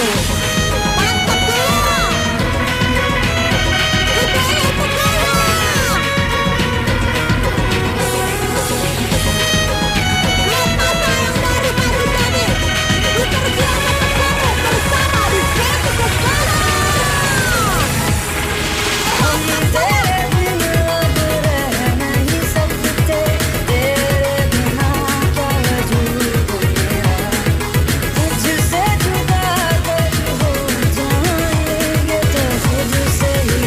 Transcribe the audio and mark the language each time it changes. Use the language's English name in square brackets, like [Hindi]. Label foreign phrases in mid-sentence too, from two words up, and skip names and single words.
[Malay] Mantap dia. DJ Jaga. Lepasa yang dari pagi tadi. Dipersiapkan bersama bersama di Satu Kepala. [Hindi] तेरे बिना अब रह नहीं सकते तेरे बिना क्या वजूद मेरा तुझसे जुदा कब हो जाएंगे तो खुद से ही